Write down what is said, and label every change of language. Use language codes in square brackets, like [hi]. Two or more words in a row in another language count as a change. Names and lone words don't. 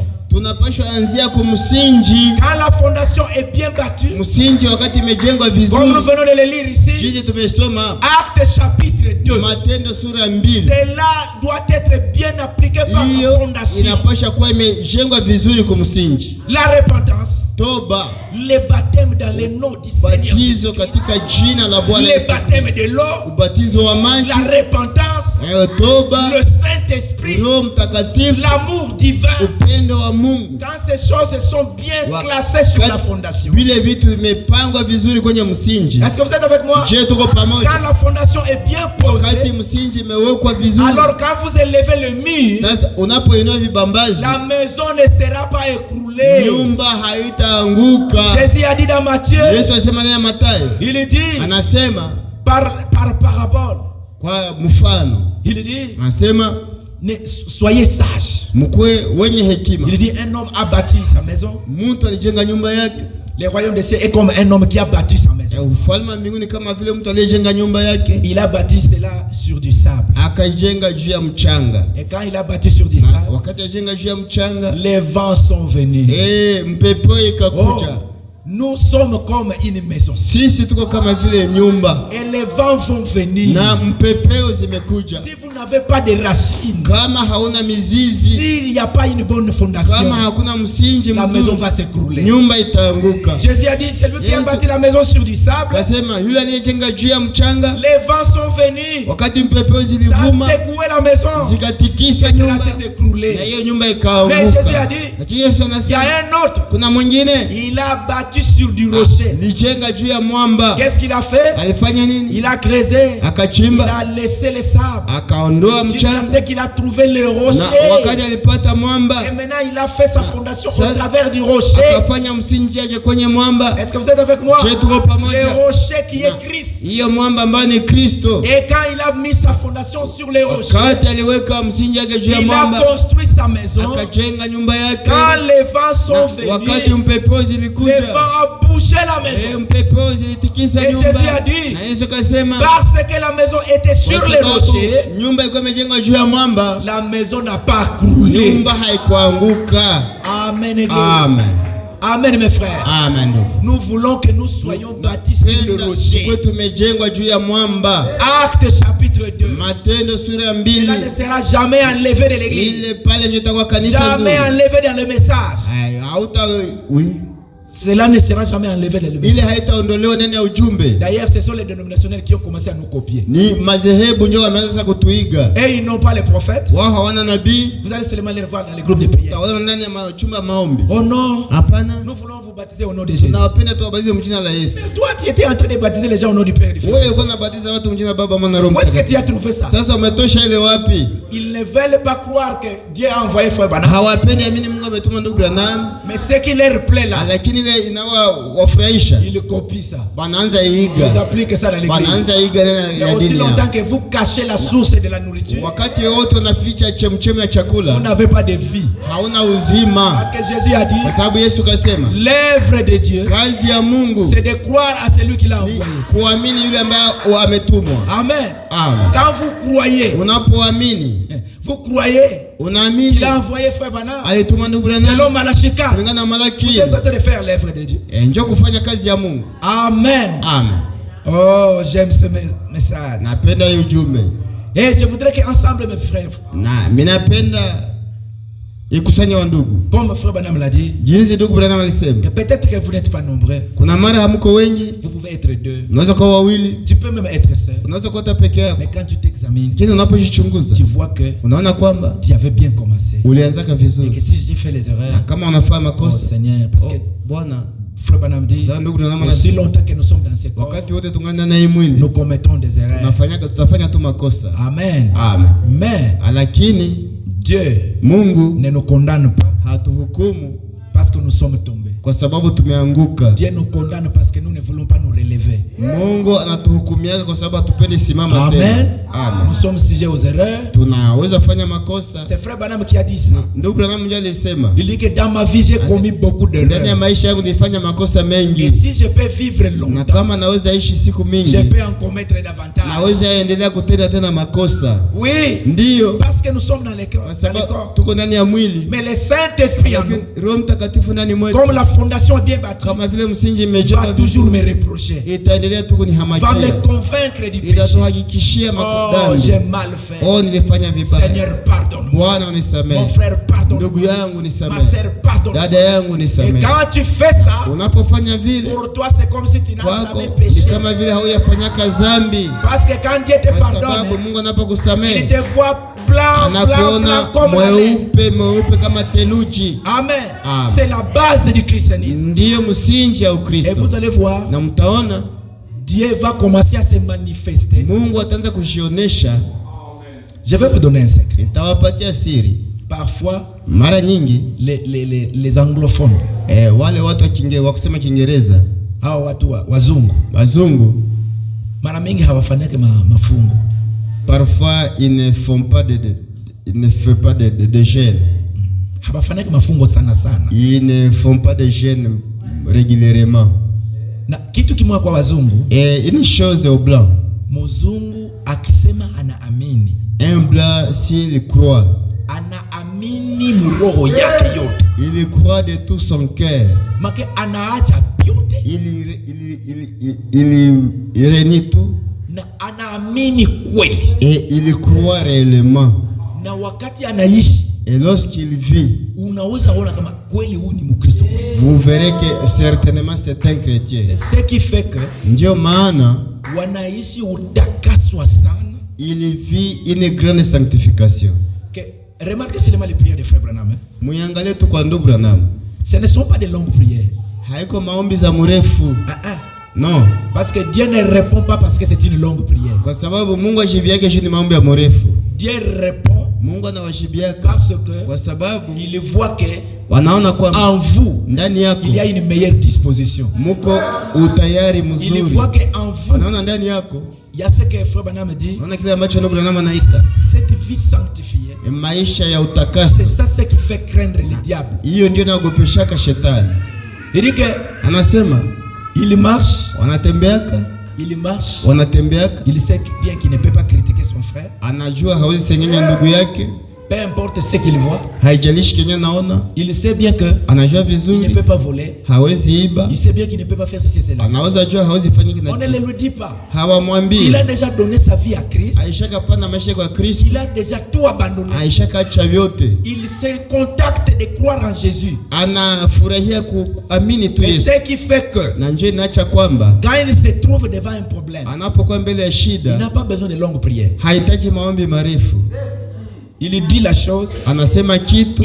[fr] Quand la fondation est bien battue, comme nous venons de le lire ici, Actes chapitre 2, cela doit être bien appliqué par la fondation. La repentance, le baptême dans le nom du Seigneur, le baptême de l'eau, la repentance, le Saint-Esprit, Saint-Esprit, [sw] Roho Mtakatifu, [fr] l'amour divin. [sw] upendo wa Mungu. [fr] Quand ces choses sont bien classées sur la fondation. [sw] Vile vitu vimepangwa vizuri kwenye msingi. [fr] Est-ce que vous êtes avec moi? [sw] Je, tuko pamoja. [fr] Quand la fondation est bien posée, [sw] Wakati msingi imewekwa vizuri, [fr] alors quand vous élevez le mur, [sw] sasa unapoinua vibambazi, [fr] la maison ne sera pas écroulée. [sw] nyumba haitaanguka. [fr] Jésus a dit dans Matthieu, [sw] Yesu alisema ndani ya Mathayo, [fr] il dit [sw] anasema [fr] par parabole, [sw] kwa mfano, [fr] il dit [sw] anasema [fr] soyez sages. [sw] mkwe wenye hekima. [fr] Il dit un homme a bâti sa maison. [sw] Mtu alijenga nyumba yake. [fr] Le royaume des cieux est comme un homme qui a bâti sa maison. [sw] Ufalme wa mbinguni kama vile mtu aliyejenga nyumba yake. [fr] Il a bâti cela sur du sable. [sw] Akaijenga juu ya mchanga. [fr] Et quand il a bâti sur du sable, [sw] wakati ajenga juu ya mchanga, [fr] les vents sont venus. [sw] Mpepo ikakuja. [fr] Nous sommes comme une maison. [sw] Sisi tuko kama vile nyumba. [fr] Et les vents vont venir. [sw] Na mpepeo zimekuja. [fr] Si vous n'avez pas de racines, [sw] kama hauna mizizi, [fr] s'il n'y a pas une bonne fondation, [sw] kama hakuna msingi mzuri, [fr] la maison va s'écrouler. [sw] Nyumba itaanguka. [fr] Jésus a dit, c'est lui qui a bâti la maison sur du sable. [sw] Kasema yule aliyejenga juu ya mchanga, [fr] les vents sont venus. [sw] Wakati mpepeo zilivuma, [fr] ça a secoué la maison. [sw] Zikatikisa nyumba. [fr] s'est écroulé. [sw] Na hiyo nyumba ikaanguka. [fr] Mais Jésus a dit, [sw] lakini Yesu anasema, [fr] il y a un autre. [sw] Kuna mwingine, [fr] il a bâti sur du rocher. [sw] Lijenga juu ya mwamba. [fr] Qu'est-ce qu'il a fait? [sw] Alifanya nini? [fr] Il a creusé. [sw] Akachimba. [fr] Il a laissé les sables. [sw] Akaondoa mchanga. [fr] Jusqu'à ce qu'il a trouvé le rocher. [sw] Na wakati alipata mwamba. [fr] Et maintenant il a fait sa fondation au travers du rocher. [sw] Akafanya msingi wake kwenye mwamba. [fr] Est-ce que vous êtes avec moi? [sw] Je tuko pamoja. [fr] Le rocher qui est Christ. [sw] Hiyo mwamba ambaye ni Kristo. [fr] Et quand il a mis sa fondation sur les rochers, [sw] wakati aliweka msingi wake juu ya mwamba, [fr] il a construit sa maison. [sw] Akajenga nyumba yake. [fr] Quand les vents sont venus, [sw] wakati mpepo zilikuja, [fr] les vents ont bouché la maison. [sw] Mpepo zilitikisa nyumba. [fr] Et Jésus a dit, [sw] na Yesu kasema, [fr] parce que la maison était sur les rochers, [sw] nyumba ilikuwa imejengwa juu ya mwamba, [fr] la maison n'a pas croulé. [sw] Nyumba haikuanguka. [fr] Amen, église. [sw] Amen. [fr] Amen, mes frères. [sw] Amen. [fr] Nous voulons que nous soyons bâtis sur le rocher. [sw] Tumejengwa juu ya mwamba. [fr] Acte chapitre 2. [sw] Matendo sura ya 2. [fr] Cela ne sera jamais enlevé de l'église. [sw] Ile pale ndio itakuwa kanisa zuri. [fr] Jamais enlevé dans le message. Oui. Cela ne sera jamais enlevé dans le message. [sw] Ile haitaondolewa ndani ya ujumbe. [fr] D'ailleurs, ce sont les dénominationnels qui ont commencé à nous copier. [sw] Ni madhehebu ndio wameanza kutuiga. [fr] Et ils n'ont pas les prophètes. [sw] Wao hawana nabii. [fr] Vous allez seulement les voir dans les groupes de prière. [sw] Tawaona ndani ya chumba maombi. [fr] Oh non. [sw] Hapana. [fr] Nous voulons vous baptiser au nom de Jésus. [sw] Na wapenda tuwabatize mjina la Yesu. [fr] Mais toi, tu étais en train de baptiser les gens au nom du Père et du Fils. [sw] Wewe uko unabatiza watu mjina Baba, Mwana na Roho [fr] Où est-ce que [sw] Mtakatifu. [fr] tu as trouvé ça? [sw] Sasa umetosha ile wapi? [fr] Ils ne veulent pas croire que Dieu a envoyé Frère Branham. [sw] Hawapendi amini Mungu ametuma ndugu Branham. [fr] Mais ce qui leur plaît là, [sw] lakini ile inawafurahisha. [fr] Ils copient ça. [sw] Wanaanza iga. [fr] Ils appliquent ça dans l'église. [sw] Wanaanza iga [fr] Il y a aussi longtemps que vous cachez la source de la nourriture. [sw] Wakati wote unaficha chemchemi ya chakula, [fr] vous n'avez pas de vie. [sw] Hauna uzima. [fr] Parce que Jésus a dit, [sw] kwa sababu Yesu kasema, [fr] l'œuvre de Dieu, [sw] kazi ya Mungu, [fr] c'est de croire à celui qui l'a envoyé. [sw] Kuamini yule ambaye ametumwa. [fr] Amen. [sw] Amen. [fr] Quand vous croyez, [sw] unapoamini, [fr] vous croyez, [sw] unaamini [fr] il a envoyé Frère Branham. [sw] Alituma ndugu Branham. [fr] Selon Malachie 4. [sw] Kulingana na Malaki. [fr] Vous êtes en train de faire l'œuvre de Dieu. [sw] Njoo kufanya kazi ya Mungu. [fr] Amen. [sw] Amen. [fr] Oh, j'aime ce message. [sw] Napenda hiyo ujumbe. [fr] Et je voudrais qu'ensemble mes frères, [sw] na mimi napenda ikusanya wa ndugu, [fr] comme Frère Branham l'a dit, [sw] jinsi ndugu Branham alisema, [fr] que peut-être que vous n'êtes pas nombreux. [sw] Kuna mara hamko wengi, [fr] vous pouvez être deux. [sw] Unaweza kuwa wawili. [fr] Tu peux même être seul. [sw] Unaweza kuwa peke yako. [fr] Mais quand tu t'examines, [sw] kile unapojichunguza, [fr] tu vois que [sw] unaona kwamba [fr] tu avais bien commencé. [sw] Ulianzaka vizuri. [fr] Et que si j'ai fait les erreurs, [sw] kama unafanya makosa, [fr] oh Seigneur, parce que [sw] Bwana, [fr] Frère Branham dit, aussi longtemps que nous sommes dans ce corps, nous commettons des erreurs. [sw] Tutafanya tu makosa. [fr] Amen. [sw] Amen. [fr] Mais [sw] lakini [fr] Dieu [sw] Mungu [fr] ne nous condamne pas [sw] hatuhukumu [fr] parce que nous sommes tombés. [sw] Kwa sababu tumeanguka. [fr] Dieu nous condamne parce que nous ne voulons pas nous relever. [sw] Mungu anatuhukumiaga kwa sababu tupende simama tena. [fr] Amen. [sw] Amen. [fr] Nous sommes sujets aux erreurs. [sw] Tunaweza fanya makosa. [fr] C'est Frère Branham qui a dit ça. [sw] Ndugu Branham ndiye alisema. [fr] Il dit que dans ma vie j'ai commis beaucoup d'erreurs. [sw] Ndani ya maisha yangu nilifanya makosa mengi. [fr] Et si je peux vivre longtemps, [sw] na kama naweza ishi siku mingi, [fr] je peux en commettre davantage. [sw] Naweza endelea kutenda tena makosa. [fr] Oui. [sw] Ndio. [fr] Parce que nous sommes dans le corps. [sw] Tuko ndani ya mwili. [fr] Mais le Saint-Esprit en nous, [sw] Roho Mtakatifu ndani mwetu, [fr] comme la fondation est bien bâtie, [sw] kama vile msingi imejengwa, [fr] va toujours me reprocher. [sw] Itaendelea tu kunihamakia. [fr] Va me convaincre du péché. [sw] Itatuhakikishia [fr] Oh, j'ai mal fait. [sw] Oh, nilifanya vibaya. [fr] Seigneur, pardonne-moi. [sw] Bwana unisamehe. [fr] Mon frère, pardonne-moi. [sw] Ndugu yangu nisamehe. [fr] Ma sœur, pardonne-moi. [sw] Dada yangu nisamehe. [fr] Et quand tu fais ça, [sw] unapofanya vile, [fr] pour toi c'est comme si tu n'as jamais péché. [sw] Ni kama vile hauyafanyaka dhambi. [fr] Parce que quand Dieu te pardonne, [sw] Mungu anapokusamehe, [fr] il te voit [sw] anakuona mweupe kama theluji. Amen. [fr] C'est la base du christianisme. [sw] Ndiyo msingi ya Ukristo. [fr] Et vous allez voir, [sw] na mtaona [fr] Dieu va commencer à se manifester. [sw] Mungu ataanza kujionesha. [fr] Je vais vous donner un secret. [sw] Nitawapatia siri. [fr] Parfois, [sw] mara nyingi [fr] les anglophones, [sw] wale watu wa kusema Kiingereza, hao watu wazungu mara mingi hawafaniki mafungo. [fr] Parfois ils ne font pas de jeûne. [sw] Hawafaniki mafungo sana. [fr] Ils ne font pas de jeûne régulièrement. [sw] Na kitu kimwa kwa wazungu, [fr] une chose au blanc. [sw] Mzungu akisema anaamini. [fr] Un blanc s'il croit, [sw] anaamini roho yake yote. [fr] Il croit de tout son cœur. [sw] Make anaacha yote. [fr] Il renie tout. [sw] Na anaamini kweli. [fr] Et il croit réellement. [sw] Na wakati anaishi, [fr] et lorsqu'il vit, [sw] unaweza kuona kama kweli huyu ni Mkristo kweli. [fr] Vous verrez que certainement c'est un chrétien. C'est ce qui fait que [sw] ndio maana wanaishi utakaswa sana. [fr] Il vit une grande sanctification. Remarquez seulement les prières de frère Branham. [sw] Muangalie tu kwa ndugu Branham. [fr] Ce ne sont pas de longues prières. [sw] Haiko maombi za mrefu. [fr] Non. Parce que Dieu ne répond pas parce que c'est une longue prière. [sw] Kwa sababu Mungu ajibiake juu ni maombi ya mrefu. [fr] Dieu répond. [sw] Mungu anawajibiaka [fr] parce que [sw] kwa sababu [fr] il voit que [sw] wanaona kwamba [fr] en vous [sw] ndani yako [fr] il y a une meilleure disposition. [sw] Muko utayari mzuri. [fr] Il voit que en vous [sw] wanaona ndani yako [fr] il y a ce que frère Branham dit. [sw] Wanaona kile ambacho ndugu Branham anaita [fr] cette vie sanctifiée. [sw] Maisha ya utakaso. [fr] C'est ça ce qui fait craindre le diable. [sw] Hiyo ndio inaogopeshaka shetani. [fr] Il dit que [sw] anasema [fr] il marche, [sw] wanatembeaka. [fr] Il marche, [sw] wanatembeaka. [fr] Il sait bien qu'il ne peut pas critiquer son frère. [sw] Anajua hawezi sengenya ndugu yake. [fr] Peu importe ce qu'il voit. [sw] Haijalishi kenye naona. [fr] Il sait bien que [sw] anajua vizuri. [fr] Il ne peut pas voler. [sw] Hawezi iba. [fr] Il sait bien qu'il ne peut pas faire ceci cela. [sw] Anaweza jua hawezi fanya kile. [fr] On ne le lui dit pas. [sw] Hawamwambii. [fr] Il a déjà donné sa vie à Christ. [sw] Aishaka pana maisha kwa Kristo. [fr] Il a déjà tout abandonné. [sw] Aishaka acha vyote. [fr] Il se contacte de croire en Jésus. [sw] Anafurahia kuamini tu Yesu. [fr] C'est ce qui fait que [sw] na njoo inaacha kwamba [fr] quand il se trouve devant un problème, [sw] anapokuwa mbele ya shida, [fr] il n'a pas besoin de longues prières. [sw] Hahitaji maombi marefu. [fr] Il dit la chose, [sw] anasema kitu,